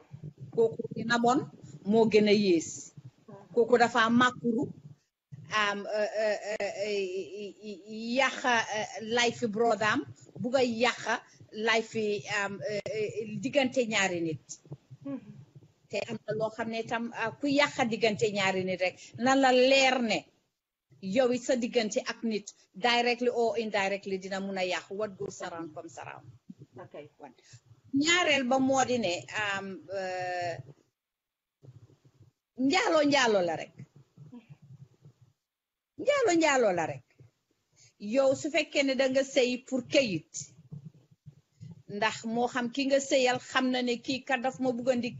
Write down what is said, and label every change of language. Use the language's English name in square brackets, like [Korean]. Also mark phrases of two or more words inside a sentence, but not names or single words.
[Wolof] kooku dina bon moo gën a yées kooku dafa màkkuru yàqa life brodaam bugg a yàqa life diggante ñaari nit te am na loo xam ne tam ku yàqa diggante ñaari nit rek na la leer ne yow it sa diggante ak nit [English] directly or indirectly [Wolof] dina mun a yàqu [English] what goes around comes around [Wolof] ñaareel ba moo di ne njaaloo la rek njaaloo la rek yow su fekkee ne da nga sëy pour kayit ndax moo xam ki nga sëyal xam na ne kii kat daf ma bugg a ndi